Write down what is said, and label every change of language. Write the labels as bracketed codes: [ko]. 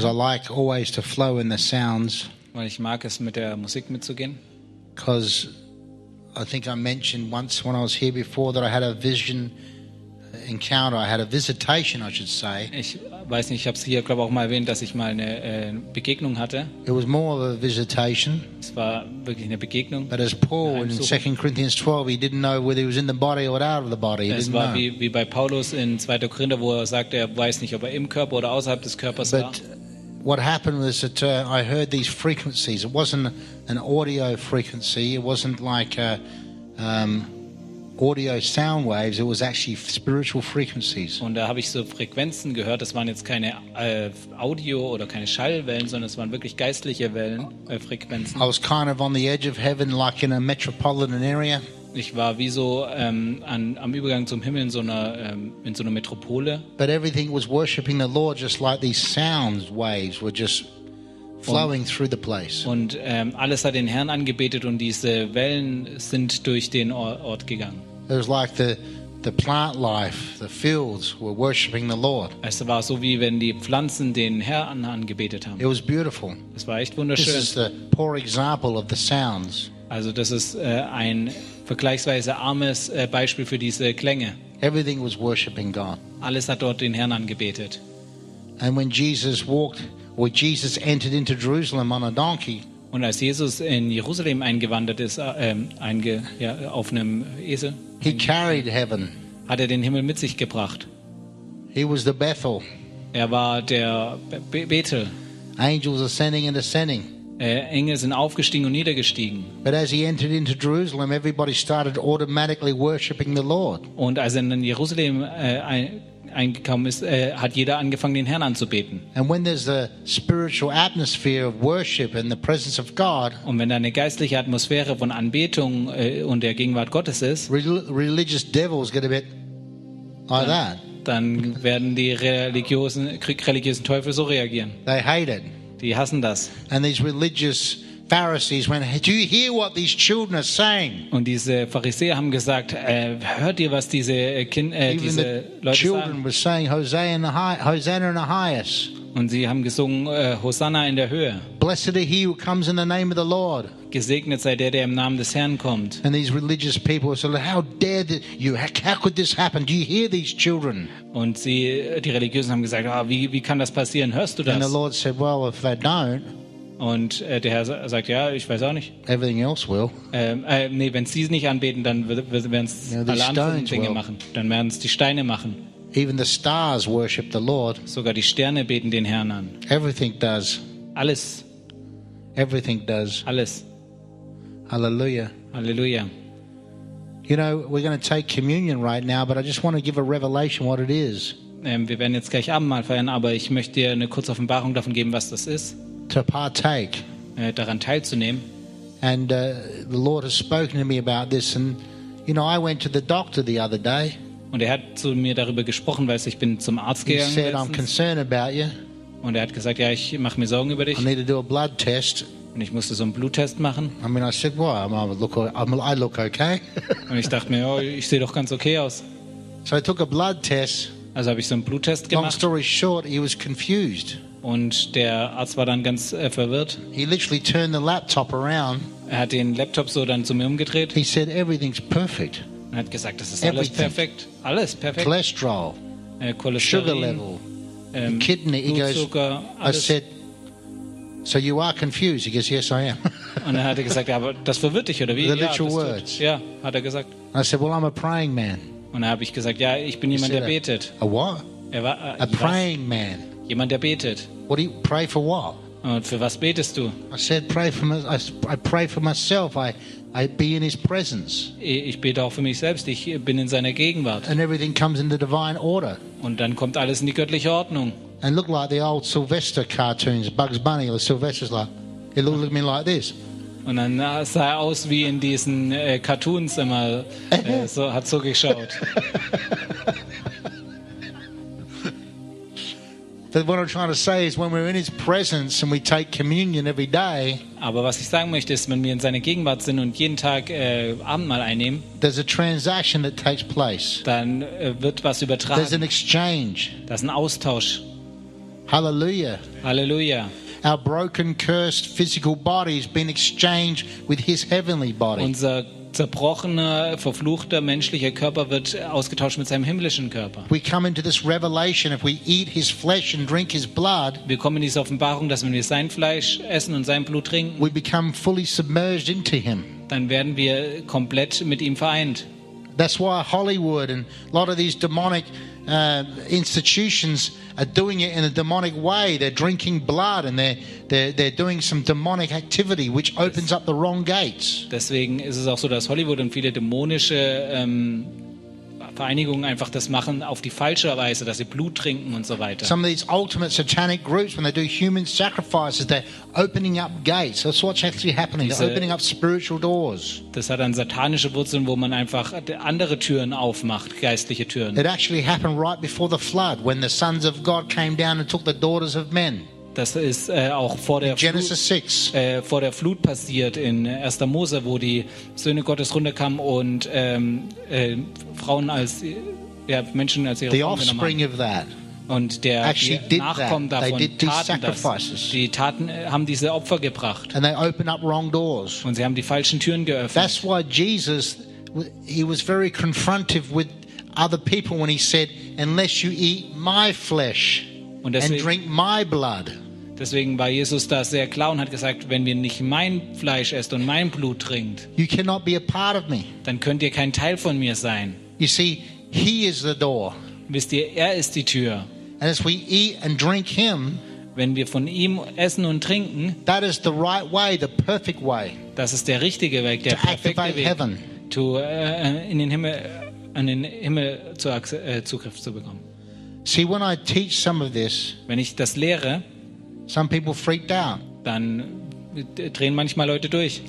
[en] Because I like always to flow in the sounds. [de] Weil ich mag es, mit der Musik mitzugehen. [en] Because I think I mentioned once when I was here before that I had a vision encounter. I had a visitation, I should say. [de] Ich weiß nicht, ich habe es hier, glaube ich, auch mal erwähnt, dass ich mal eine Begegnung hatte. [en] It was more of a visitation. [de] Es war wirklich eine Begegnung. [en] But as Paul in 2 Corinthians 12, he didn't know whether he was in the body or out of the body. [de] Es war wie bei Paulus in 2. Korinther, wo er sagte, er weiß nicht, ob er im Körper oder außerhalb des Körpers war. [en] What happened was that I heard these frequencies. It wasn't an audio frequency. It wasn't like audio sound waves. It was actually spiritual frequencies. [de] Und da habe ich so Frequenzen gehört. Das waren jetzt keine Audio oder keine Schallwellen, sondern es waren wirklich geistliche Wellen, Frequenzen. [en] I was kind of on the edge of heaven, like in a metropolitan area. [de] Ich war wie so am Übergang zum Himmel in so einer Metropole. [en] But everything was worshiping the Lord, just like these sounds waves were just flowing through the place. [de] Und alles hat den Herrn angebetet und diese Wellen sind durch den Ort gegangen. [en] It was like the plant life, the fields were worshiping the Lord. [de] Es war so wie wenn die Pflanzen den Herrn angebetet haben. [en] It was beautiful. [de] Es war echt wunderschön. [en] This is the poor example of the sounds. [de] Also das ist ein vergleichsweise armes Beispiel für diese Klänge. [en] Everything was worshiping God. [de] Alles hat dort den Herrn angebetet. [en] And when Jesus walked, when Jesus entered into Jerusalem on a donkey. [de] Und als Jesus in Jerusalem eingewandert ist, auf einem Esel. [en] He carried heaven. [de] Hat er den Himmel mit sich gebracht. [en] He was the Bethel. [de] Er war der Bethel. [en] Angels ascending and descending. [de] Engel sind aufgestiegen und niedergestiegen. [en] But as he entered into Jerusalem, everybody started automatically worshiping the Lord. [de] Und als er in Jerusalem eingekommen ist, hat jeder angefangen, den Herrn anzubeten. [en] And when there's a spiritual atmosphere of worship and the presence of God, [de] und wenn da eine geistliche Atmosphäre von Anbetung und der Gegenwart Gottes ist, [en] religious devils get a bit like that. [de] Dann werden die religiösen Teufel so reagieren. [en] They hate it. [de] Die hassen das. [en] And these religious Pharisees went, "Do you hear what these children are saying?" [de] Und diese Pharisäer haben gesagt, hört ihr, was diese diese Leute sagen? [en] Children were saying, "Hosanna in the highest." [de] Und sie haben gesungen, Hosanna in der Höhe. [en] Blessed are he who comes in the name of the Lord. [de] Gesegnet sei der im Namen des Herrn kommt. [en] And these religious people said, "How dare you? How could this happen? Do you hear these children?" [de] Und die Religiösen haben gesagt, wie kann das passieren? Hörst du das? [en] And the Lord said, "Well, if they don't." [de] Und der Herr sagt, ja, ich weiß auch nicht. [en] Everything else will. [de] Wenn sie es nicht anbeten, dann werden es alle anderen Dinge machen. Dann werden es die Steine machen. [en] Even the stars worship the Lord. [de] Sogar die Sterne beten den Herrn an. [en] Everything does. [de] Alles. [en] Everything does. [de] Alles. [en] Hallelujah. [de] Hallelujah. [en] You know, we're going to take communion right now, but I just want to give a revelation what it is. [de] Wir werden jetzt gleich Abendmahl feiern, aber ich möchte dir eine kurze Offenbarung davon geben, was das ist. [en] To partake. [de] Daran teilzunehmen. [en] And the Lord has spoken to me about this, and you know, I went to the doctor the other day. [de] Und hat zu mir darüber gesprochen, weil ich bin zum Arzt gegangen. [en] He said, I'm concerned about you. [de] Und hat gesagt, ja, ich mache mir Sorgen über dich. [en] I need to do a blood test. [de] Und ich musste so einen Bluttest machen. [en] I mean, I said, well, I look okay. [de] Und ich dachte mir, oh, ich sehe doch ganz okay aus. [en] So I took a blood test. [de] Also habe ich so einen Bluttest gemacht. [en] Long story short, he was confused. [de] Und der Arzt war dann ganz verwirrt. [en] He literally turned the laptop around. [de] Er hat den Laptop so dann zu mir umgedreht. [en] He said, everything's perfect. [de] Er hat gesagt, das ist alles perfekt. Alles perfekt. [en] Cholesterol. [de] Cholesterin, [en] sugar level. Kidney. [de] Blutzucker, alles. [en] I said, so you are confused. He goes, yes, I am. [de] Und dann hat er gesagt, ja, aber das verwirrt dich, oder wie? [en] The literal words. [de] Ja, hat er gesagt. [en] I said, well, I'm a praying man. [de] Und dann habe ich gesagt, ja, ich bin jemand, der betet. [en] A what? [de] Er war, [en] a praying man. [de] Jemand, der betet. [en] What do you pray for? What? [de] Und für was betest du? [en] I said, I pray for myself. I be in his presence. [de] Ich bete auch für mich selbst. Ich bin in seiner Gegenwart. [en] And everything comes in the divine order. [de] Und dann kommt alles in die göttliche Ordnung. [en] And look like the old Sylvester cartoons, Bugs Bunny or Sylvester's like. It looked at me like this. [de] Und dann sah er aus wie in diesen Cartoons immer. So hat so geschaut. [en] But what I'm trying to say is, when we're in His presence and we take communion every day. [de] Aber was ich sagen möchte ist, wenn wir in seiner Gegenwart sind und jeden Tag Abendmahl einnehmen. [en] There's a transaction that takes place. [de] Dann wird was übertragen. [en] There's an exchange. [de] Das ist ein Austausch. [en] Hallelujah. [de] Hallelujah. [en] Our broken, cursed physical body has been exchanged with His heavenly body. [de] Unser zerbrochener, verfluchter menschlicher Körper wird ausgetauscht mit seinem himmlischen Körper. [en] We come into this revelation if we eat His flesh and drink His blood. [de] Wir kommen in diese Offenbarung, dass wenn wir sein Fleisch essen und sein Blut trinken, [en] we become fully submerged into Him. [de] Dann werden wir komplett mit ihm vereint. [en] That's why Hollywood and a lot of these demonic institutions are doing it in a demonic way. They're drinking blood and they're doing some demonic activity, which opens up the wrong gates. [de] Deswegen ist es auch so, dass Hollywood und viele dämonische Vereinigungen einfach das machen auf die falsche Weise, dass sie Blut trinken und so weiter. [en] Some of these ultimate satanic groups, when they do human sacrifices, they're opening up gates. That's what's actually happening. They're opening up spiritual doors. [de] Das hat dann satanische Wurzeln, wo man einfach andere Türen aufmacht, geistliche Türen. [en] It actually happened right before the flood, when the sons of God came down and took the daughters of men. [de] Das ist auch vor der Flut passiert in 1. Mose, wo die Söhne Gottes runterkamen und Frauen als Menschen als ihre Frauen genommen haben. Und der Nachkommen davon taten das. Die taten, haben diese Opfer gebracht. [en] And they opened up wrong doors. [de] Und sie haben die falschen Türen geöffnet. [en] That's why Jesus, he was very confrontive with other people when he said, unless you eat my flesh. [de] Und deswegen, [en] and drink my blood. [de] Deswegen war Jesus da sehr klar und hat gesagt, wenn wir nicht mein Fleisch esst und mein Blut trinkt, [en] you cannot be a part of me. [de] Dann könnt ihr kein Teil von mir sein. [en] You see, he is the door. [de] Wisst ihr, ist die Tür. [en] And as we eat and drink him, [de] wenn wir von ihm essen und trinken, [en] that is the right way, the perfect way. [de] Das ist der richtige Weg, der perfekte Weg, [en] heaven. [de] in den Himmel Zugriff zu bekommen. [en] See, when I teach some of this, [de] wenn ich das lehre, [en] some people freaked out. [de] Dann drehen manchmal Leute durch.